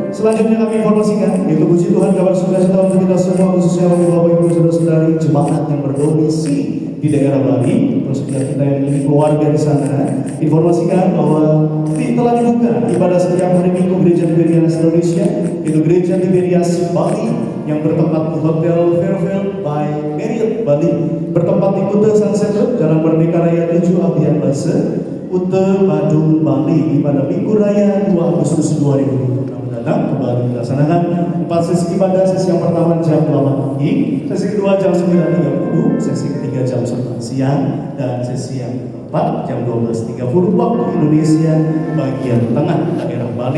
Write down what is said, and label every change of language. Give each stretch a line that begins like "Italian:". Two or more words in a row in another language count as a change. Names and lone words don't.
Indonesian: Selanjutnya kami informasikan, yaitu puji Tuhan kabar sukacita untuk kita semua, khususnya bagi Bapak Ibu Saudara-saudari jemaat yang berdomisili di daerah Bali, terus kita yang memiliki keluarga di sana. Informasikan bahwa telah dibuka ibadah setiap hari Minggu Gereja Tiberias Indonesia, yaitu Gereja Tiberias Bali yang bertempat di Hotel Fairfield by Marriott Bali, bertempat di Kuta Sunset, Jalan Merdeka Raya 7 Abian Base, Kuta Badung Bali, pada Minggu Raya 2 Agustus 2026. datang kembali dilaksanakan 4 sesi ibadah. Sesi yang pertama jam 8 pagi, sesi kedua jam 9.30, sesi ketiga jam 11 siang, dan sesi yang keempat jam 12.30 waktu Indonesia bagian tengah daerah Bali.